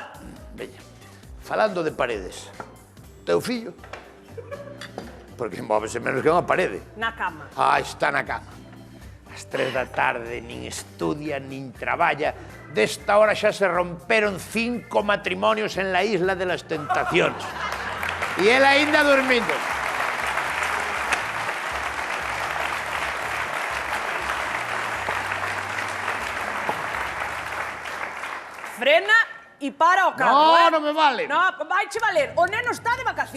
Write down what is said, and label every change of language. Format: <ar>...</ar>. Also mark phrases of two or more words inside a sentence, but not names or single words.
<gl>Veña, falando de paredes, teu fillo, porque móvese menos que unha parede. Na cama. Está na cama. Ás 3 da tarde, nin estudia, nin traballa. Desta hora xa se romperon 5 matrimonios en la Isla de las Tentaciones. E él aínda dormindo. Frena e para o carro, Non me vale. No, vaiche valer. O neno está de vacacións.</gl>